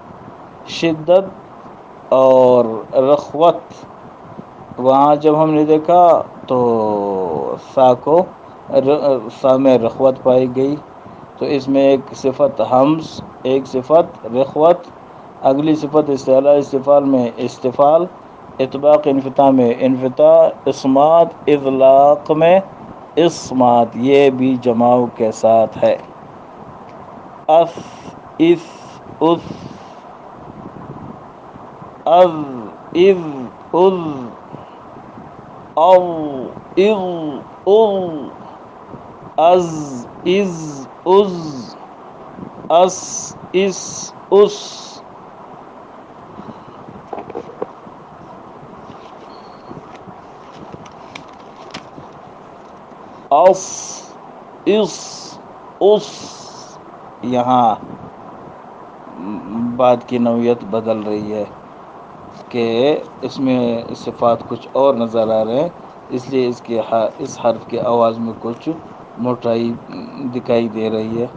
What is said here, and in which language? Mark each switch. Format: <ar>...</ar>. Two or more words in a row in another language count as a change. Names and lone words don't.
<ur>شدت اور رخوت، وہاں جب ہم نے دیکھا تو سا میں رخوت پائی گئی، تو اس میں ایک صفت ہمس، ایک صفت رخوت، اگلی صفت استعلاء استفال میں استفال، اطباق انفتاح میں انفتاح، اصمات اطلاق میں اصمات، یہ بھی جماؤ کے ساتھ ہے۔ اس، اس، اس، از، از، از، او، اغ، اغ، از، از، از، اس، اس، اس۔ اس، اس، اس، یہاں بات کی نوعیت بدل رہی ہے کہ اس میں صفات کچھ اور نظر آ رہے ہیں، اس لیے اس حرف کی آواز میں کچھ موٹائی دکھائی دے رہی ہے۔</ur>